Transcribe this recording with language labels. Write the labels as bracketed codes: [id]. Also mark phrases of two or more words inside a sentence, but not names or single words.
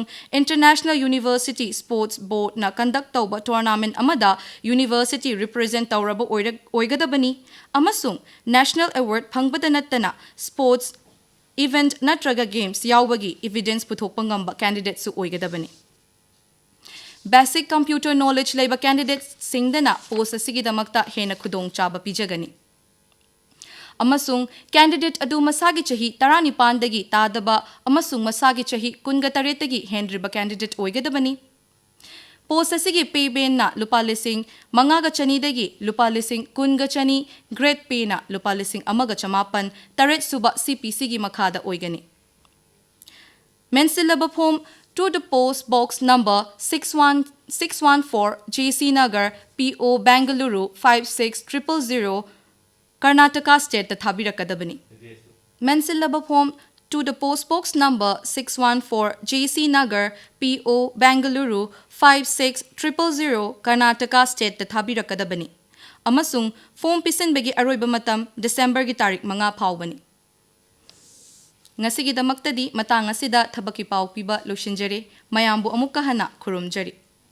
[en] international university sports board [mni] na conduct tawba tournament amada university represent tawraba oigadabani amasung [en] national award [mni] phangbada nattana [en] sports event [mni] natraga games yawbagi evidence puthokpa ngamba candidates su oigadabani [en] basic computer knowledge [mni] leiba candidates singdana post asigi damakta hena khudong chaba pijagani amasung candidate adu masagi chahi 19 dagi tadaba amasung masagi chahi 19 dagi hendriba candidate oigadabani post asigi pay ben na lupa lising mangaga chani dagi lupa lising kunga chani [en] grade pay [mni] na lupa lising amaga chamapan taret suba CPC gi makhada oigani mensilaba [en] form to the post box number [mni] 614 JC Nagar PO Bangalore 56000 Karnataka state thabirakadabani mensilaba [en] form to the post box number [mni] 614 JC Nagar PO Bangalore 56000 Karnataka state thabirakadabani amasung form pisin bagi aroiba matam December gi tarik manga phawbani ngasi gi damaktadi matang asida thabaki paw piba loshinjare mayambu amuk kahana khurumjari